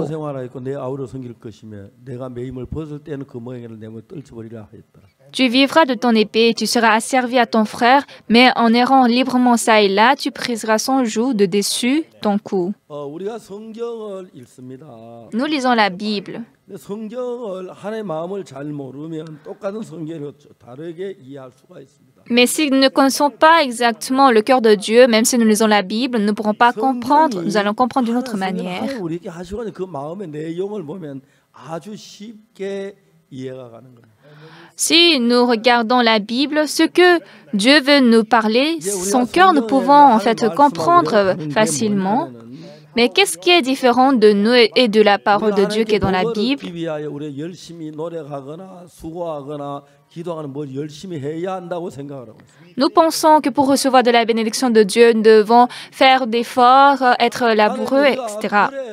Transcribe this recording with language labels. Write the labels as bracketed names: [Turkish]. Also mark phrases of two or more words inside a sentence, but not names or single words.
[Korean] 내 아우를 섬길 것이며 내가 매임을 벗을 때는 그 모양을 내며 떨쳐버리라 하였더라. [French] Tu vivras de ton épée et tu seras asservi à ton frère, mais en errant librement ça et là, tu briseras son joug de dessus ton cou. [Korean] 우리가 성경을 읽습니다. [French] Nous lisons la Bible. [Korean] 성경을 하나님의 마음을 잘 모르면 똑같은 성경을 다르게 이해할 수가 있습니다. [French] Mais si nous ne connaissons pas exactement le cœur de Dieu, même si nous lisons la Bible, nous ne pourrons pas comprendre, nous allons comprendre d'une autre manière. [Korean] 우리에게 하시고 그 마음의 내용을 보면 아주 쉽게 이해가 가는 겁니다. [French] Si nous regardons la Bible, ce que Dieu veut nous parler, son cœur, nous pouvons en fait comprendre facilement. Mais qu'est-ce qui est différent de nous et de la parole de Dieu qui est dans la Bible? Nous pensons que pour recevoir de la bénédiction de Dieu, nous devons faire d'efforts, être laboureux, etc.